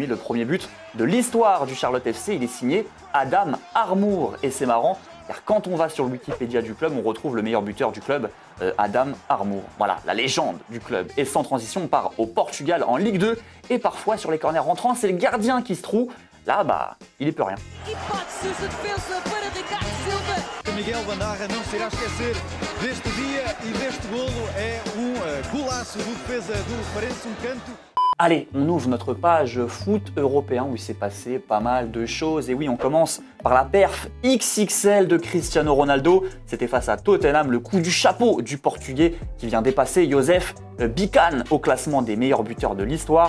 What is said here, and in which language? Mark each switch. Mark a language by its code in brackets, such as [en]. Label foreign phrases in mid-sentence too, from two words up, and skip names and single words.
[fr] Le premier but de l'histoire du Charlotte FC, il est signé Adam Armour, et c'est marrant, car quand on va sur le Wikipédia du club, on retrouve le meilleur buteur du club, Adam Armour. Voilà, la légende du club. Et sans transition, on part au Portugal en Ligue 2. Et parfois, sur les corners rentrants, c'est le gardien qui se trouve. Là, il est peut rien. [pt] Miguel Bandarra não se irá esquecer deste dia e deste golo. É golaço do defesa do Farense, canto. [fr] Allez, on ouvre notre page foot européen où il s'est passé pas mal de choses. Et oui, on commence par la perf XXL de Cristiano Ronaldo. C'était face à Tottenham, le coup du chapeau du Portugais qui vient dépasser Joseph Bican au classement des meilleurs buteurs de l'histoire.